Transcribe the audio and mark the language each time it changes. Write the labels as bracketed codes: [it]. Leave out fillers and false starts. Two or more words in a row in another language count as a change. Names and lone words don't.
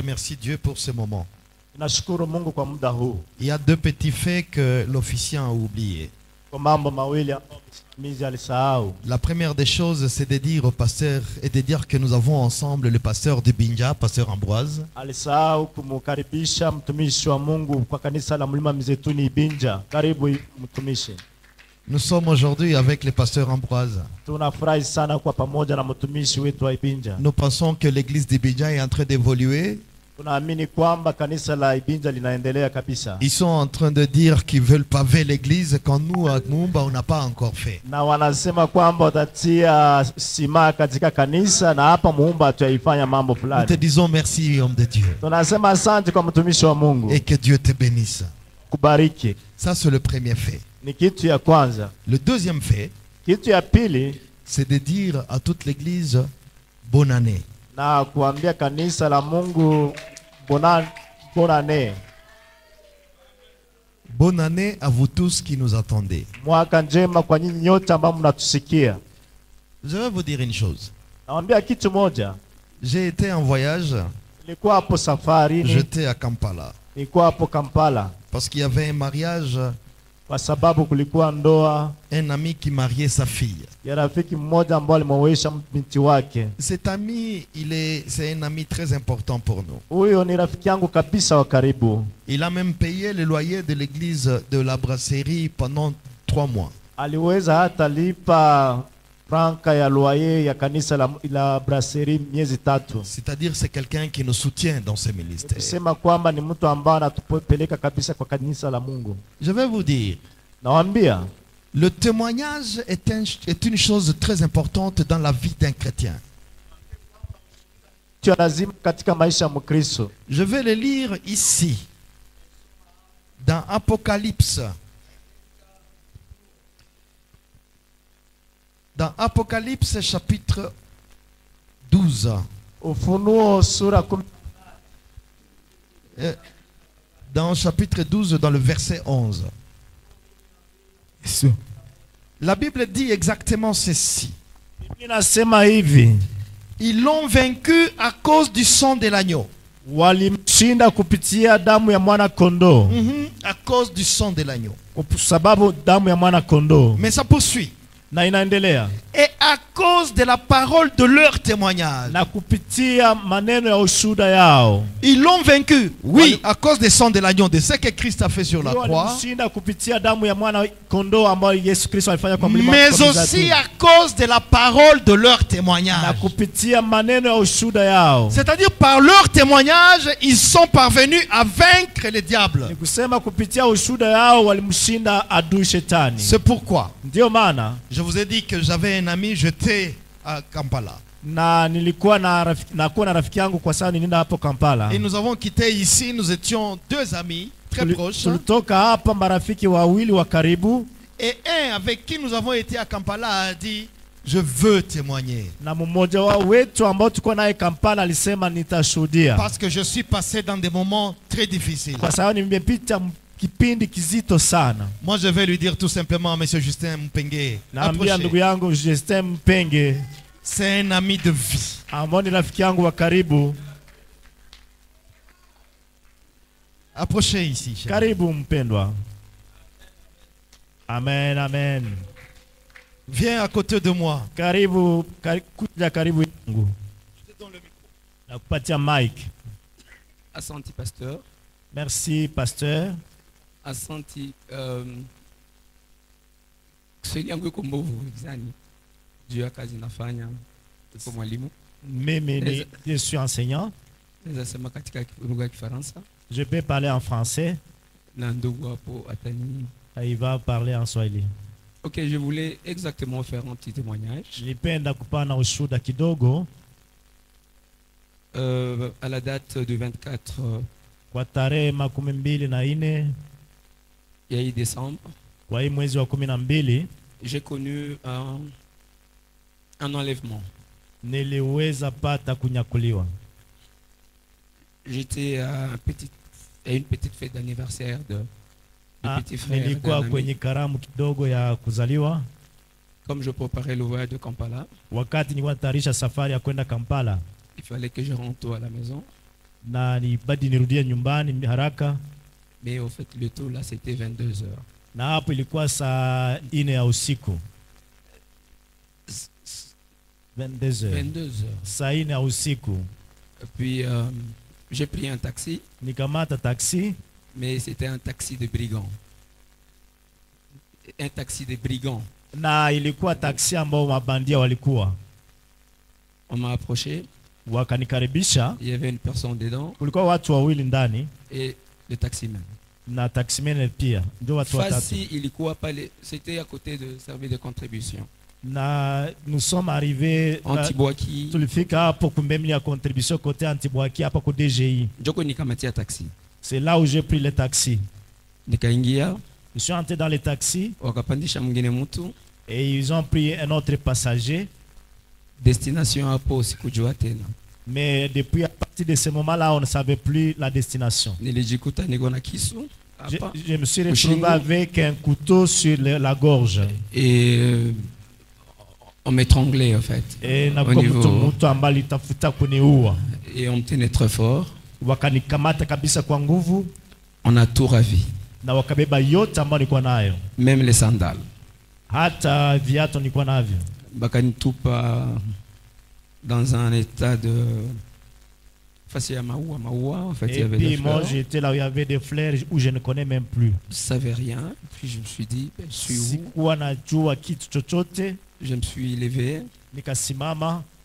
[fr] remercie Dieu pour ce moment. [sw] Nashukuru Mungu kwa muda huu. [fr] Il y a deux petits faits que l'officiant a oubliés. [sw] Kwa mambo mawili ambayo msimamizi alisahau. [fr] La première des choses, c'est de dire au pasteur et de dire que nous avons ensemble le pasteur de Binja, pasteur Ambroise. [sw] Alisahau kumkaribisha mtumishi wa Mungu kwa kanisa la Mlima Mizeituni Ibinja. Karibu mtumishi. [fr] Nous sommes aujourd'hui avec le pasteur Ambroise. [sw] Tunafurahi sana kwa pamoja na mtumishi wetu wa Ibinja. [fr] Nous pensons que l'église de Binja est en train d'évoluer. [sw] Tunaamini kwamba kanisa la Ibinja linaendelea kabisa. [fr] Ils sont en train de dire qu'ils veulent paver l'église quand nous, à Mumba, on n'a pas encore fait. [sw] Na wanasema kwamba watatia sima katika kanisa na hapa Muumba tuyaifanya mambo [fr] Nous te [sw] fulani. [fr] disons merci, homme de Dieu. [sw] Tunasema asante kwa mtumishi wa Mungu. [fr] Et que Dieu te bénisse. [sw] Kubariki. [fr] Ça, c'est le premier fait. [sw] Ni kitu ya kwanza. [fr] Le deuxième fait, [sw] Kitu ya pili, [fr] c'est de dire à toute l'église, bonne année. [sw] na kuambia kanisa la Mungu bonane. [fr] Bonne année à vous tous qui nous attendez. [sw] Mwaka njema kwa nyinyi nyote ambao mnatusikia. [fr] Je vais vous dire une chose. [sw] Naambia kitu moja. [fr] J'ai été en voyage, [sw] Nilikuwa hapo safarini. [fr] j'étais à Kampala. [sw] Nilikuwa hapo Kampala. [fr] Parce qu'il y avait un mariage, [sw] Kwa sababu kulikuwa ndoa [fr] un ami qui mariait sa fille. [sw] ya rafiki mmoja ambaye alimwowesha binti wake. [fr] Cet ami, c'est un ami très important pour nous. [sw] Huyo ni rafiki yangu kabisa wa karibu. [fr] Il a même payé le loyer de l'église de la brasserie pendant 3 mois. [sw] Aliweza hata lipa franka ya loyer ya kanisa la brasserie miezi 3. [fr] C'est-à-dire c'est quelqu'un qui nous soutient dans ce ministère. [sw] Kusema kwamba ni mtu ambaye anatupeleka kabisa kwa kanisa la Mungu. [fr] Je vais vous dire, [sw] Nawaambia, [fr] le témoignage est une chose très importante dans la vie d'un chrétien. [sw] tu lazima katika maisha ya Mkristo. [fr] Je vais le lire ici, dans Apocalypse. Dans Apocalypse chapitre 12. [sw] Ufunuo sura 10. [fr] Dans chapitre 12, dans le verset 11. La Bible dit exactement ceci. [sw] Inasema hivi, [fr] Ils l'ont vaincu à cause du sang de l'agneau. [sw] walimshinda kupitia damu ya mwana kondoo. [fr] À cause du sang de l'agneau. [sw] Kwa sababu damu ya mwana kondoo. [fr] Mais ça poursuit. [sw] Na inaendelea. [fr] Et à cause de la parole de leur témoignage. [sw] Na kupitia maneno ya ushuhuda yao. [fr] Ils l'ont vaincu, oui, à cause du sang de l'agneau, de ce que Christ a fait sur la croix. [sw] Walimshinda kupitia damu ya mwana kondoo ambayo Yesu Kristo alifanya kwa mlima. [fr] Mais aussi à cause de la parole de leur [sw] Na [fr] témoignage. [sw] kupitia maneno ya ushuhuda yao. [fr] C'est-à-dire par leur témoignage, ils sont parvenus à vaincre le diable. [sw] Ni kusema kupitia ushuhuda yao walimshinda adui shetani. [fr] C'est pourquoi [sw] Ndio maana [fr] je vous ai dit que j'avais un ami, j'étais à Kampala. [sw] na nilikuwa na rafiki yangu kwa sababu nilienda hapo Kampala. [fr] Et nous avons quitté ici, nous étions 2 amis très proches. [sw] Tulitoka hapa marafiki wawili wa karibu. [fr] Et un avec qui nous avons été à Kampala a dit, je veux témoigner. [sw] Na mmoja wao wetu ambao tulikuwa naye Kampala alisema nitashuhudia. [fr] Parce que je suis passé dans des moments très difficiles. [sw] Kwa sababu nimepita kipindi kizito sana. [fr] Moi je vais lui dire tout simplement, monsieur Justin Mpenge, [sw] Naambia ndugu yangu Justin Mpenge, [fr] c'est un ami de vie. [sw] ambao ni rafiki yangu wa karibu. [fr] Approchez ici. Chérie. [sw] Karibu mpendwa. Amen, amen. [fr] Viens à côté de moi. [sw] Karibu, kuja karibu yangu. [fr] Je te donne le micro. [sw] Nakupatia mic. Asante pasteur. [fr] Merci pasteur. [sw] Asante Kiswahili yangu iko mbovu gizani. Juu ya kazi nafanya kwa mwalimu. [fr] Mimi je suis enseignant. [sw] Naweza sema katika lugha ya Kifaransa. [fr] Je peux parler en français. [sw] Na ndugu hapo atani. [fr] Il va parler en Swahili. Ok, je voulais exactement faire un petit témoignage. [sw] Nilipenda kupana ushuhuda kidogo. [fr] À la date du 24 [sw] kwa tarehe 24 ya hii décembre, kwa hii mwezi wa 12 [fr] j'ai connu un enlèvement. [sw] Niliweza pata kunyakuliwa. [fr] J'étais à une petite fête d'anniversaire de petit frère. [sw] Nilikuwa kwenye karamu kidogo ya kuzaliwa. [fr] Comme je préparais le voyage de Kampala, [sw] wakati nilikuwa natayarisha safari ya kwenda Kampala, [fr] il fallait que je rentre à la maison. [sw] na nibadi nirudie nyumbani haraka, [fr] Mais au fait, le tour là, c'était 22 heures. [sw] na hapo ilikuwa saa 4 ya usiku. [fr] 22 heures. 22 heures. [sw] Saa 4 ya usiku. [fr] Et puis, j'ai pris un taxi, [sw] Nikamata taxi, [fr] mais c'était un taxi de brigands. Un taxi de brigands. [sw] na ilikuwa taxi ambao mabandia walikuwa. [fr] On m'a approché, [sw] Wakanikaribisha, [fr] il y avait une personne dedans [sw] kulikuwa watu wawili ndani [fr] et le taximan. [sw] na taximene pia, ndio watu watatu. Fasi, ilikuwa pale, [fr] c'était à côté de service de contribution. Na nous sommes arrivés Antibwaki, [sw] tulifika hapo kumbemli ya [fr] contribution côté [sw] Antibwaki hapa ku DGI. Joko nikamatia taxi. [fr] C'est là où j'ai pris le taxi. [sw] Nikaingia, [fr] Je suis entré dans le taxi [sw] wakapandisha mwingine mtu, [fr] et ils ont pris un autre passager. [sw] destination hapo sikujua tena. [fr] Mais depuis à partir de ce moment-là, on ne savait plus la destination. [sw] Nilijikuta niko na kisu hapa [fr] Je me suis [sw] Ushingo. [fr] retrouvé avec un couteau sur la gorge. et on m'étranglait en fait. Et na Au niveau- [sw] mtu ambaye alitafuta kuniua. [fr] Et on me tenait très fort. [sw] Wakanikamata kabisa kwa nguvu [fr] On a tout ravi, [sw] na wakabeba yote ambayo nilikuwa nayo. [fr] même les sandales. [sw] Hata viatu nilikuwa navyo. [fr] Bakanitupa dans un état de face à Maoua en fait, il y Et avait des puis moi fleurs. j'étais là où il y avait des fleurs où je ne connais même plus. Je savais rien. Puis je me suis dit, ben, je suis où? [sw] Sikuwa najua kitu chochote, [fr] Je me suis levé. [sw] nikasimama,